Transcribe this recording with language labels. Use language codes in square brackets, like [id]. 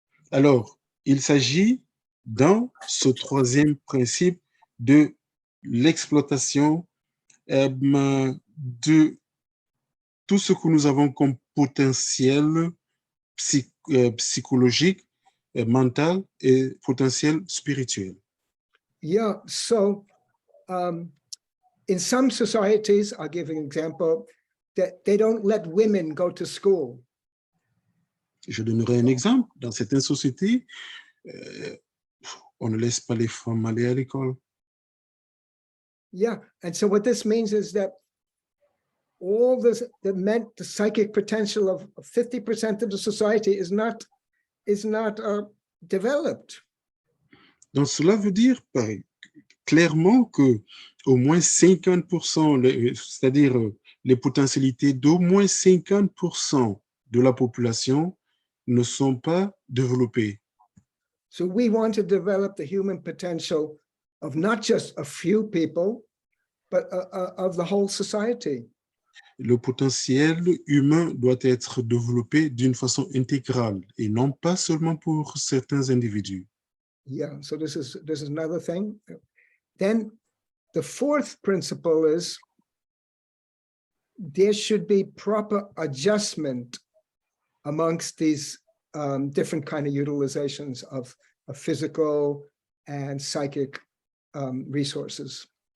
[fr] Alors, il s'agit dans ce troisième principe de l'exploitation de tout ce que nous avons comme potentiel psychologique, mental et potentiel spirituel. [en] Yeah, so in some societies, I'll give an example, that they don't let women go to school. [fr] Je donnerai un exemple. Dans certaines sociétés, on ne laisse pas les femmes aller à l'école. [en] Yeah, and so what this means is that all this that meant the psychic potential of 50% of the society is not developed. [fr] Donc, cela veut dire clairement que au moins 50%, c'est-à-dire les potentialités d'au moins 50% de la population ne sont pas développées. [en] So we want to develop the human potential of not just a few people, but of the whole society. [fr] Le potentiel humain doit être développé d'une façon intégrale et non pas seulement pour certains individus. [en] Yeah, so this is another thing. Then the fourth principle is there should be proper adjustment amongst these different kind of utilizations of physical and psychic resources.